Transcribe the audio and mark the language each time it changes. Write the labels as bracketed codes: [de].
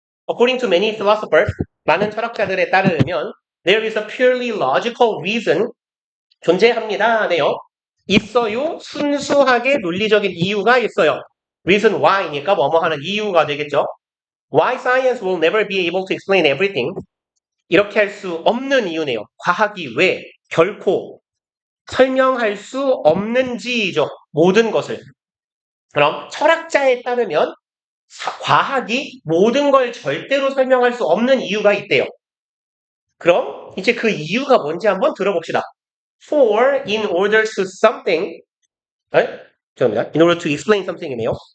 [en] According to many philosophers, [ko] 많은 철학자들에 따르면 [en] there is a purely logical reason [ko] 존재합니다. 네요. 있어요. 순수하게 논리적인 이유가 있어요. reason why니까 뭐뭐 하는 이유가 되겠죠. [en] Why science will never be able to explain everything. [ko] 이렇게 할 수 없는 이유네요. 과학이 왜 결코 설명할 수 없는지죠. 모든 것을. 그럼 철학자에 따르면 과학이 모든 걸 절대로 설명할 수 없는 이유가 있대요. 그럼 이제 그 이유가 뭔지 한번 들어봅시다. [en] For, in order to something, [ko] 죄송합니다. [en] In order to explain something이네요.